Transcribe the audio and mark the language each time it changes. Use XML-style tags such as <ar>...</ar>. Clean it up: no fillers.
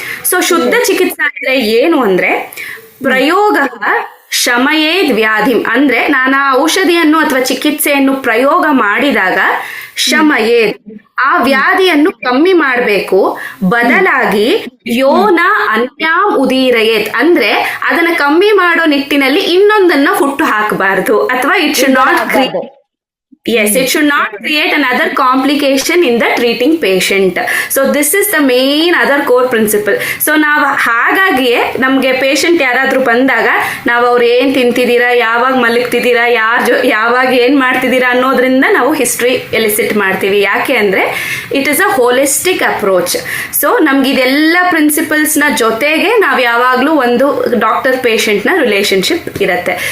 <kn>So ಶುದ್ಧ ಚಿಕಿತ್ಸಾ ಅಂದ್ರೆ ಏನು ಅಂದ್ರೆ</kn> <sa>ಪ್ರಯೋಗ ಶಮಯೇದ್ ವ್ಯಾಧಿಂ</sa> <kn>ಅಂದ್ರೆ ನಾನು ಆ ಔಷಧಿಯನ್ನು ಅಥವಾ ಚಿಕಿತ್ಸೆಯನ್ನು ಪ್ರಯೋಗ ಮಾಡಿದಾಗ ಶಮಯೇದ್ ಆ ವ್ಯಾಧಿಯನ್ನು ಕಮ್ಮಿ ಮಾಡಬೇಕು, ಬದಲಾಗಿ</kn> <sa>ಯೋನ ಅನ್ಯಾಂ ಉದೀರಯೇತ್</sa> <kn>ಅಂದ್ರೆ ಅದನ್ನ ಕಮ್ಮಿ ಮಾಡೋ ನಿಟ್ಟಿನಲ್ಲಿ ಇನ್ನೊಂದನ್ನ ಹುಟ್ಟು ಹಾಕಬಾರದು ಅಥವಾ</kn> <en>It should not create Yes, it should not create another complication in the treating patient. So this is the main other core principle.</en> <kn>So ನಾವು ಹಾಗಾಗಿಯೇ ನಮಗೆ ಪೇಷಂಟ್ ಯಾರಾದ್ರೂ ಬಂದಾಗ ನಾವು ಅವ್ರು ಏನ್ ತಿಂತಿದ್ದೀರಾ, ಯಾವಾಗ ಮಲಗ್ತಿದ್ದೀರಾ, ಯಾವಾಗ ಏನ್ ಮಾಡ್ತಿದ್ದೀರಾ ಅನ್ನೋದ್ರಿಂದ ನಾವು ಹಿಸ್ಟ್ರಿ ಎಲಿಸಿಟ್ ಮಾಡ್ತೀವಿ. ಯಾಕೆ ಅಂದ್ರೆ</kn> <en>It is a holistic approach.</en> <kn>So ನಮ್ಗೆ ಇದೆಲ್ಲ ಪ್ರಿನ್ಸಿಪಲ್ಸ್ ನ ಜೊತೆಗೆ ನಾವು ಯಾವಾಗ್ಲೂ ಒಂದು ಡಾಕ್ಟರ್ ಪೇಷಂಟ್ ನ ರಿಲೇಶನ್ಶಿಪ್ ಇರುತ್ತೆ.</kn>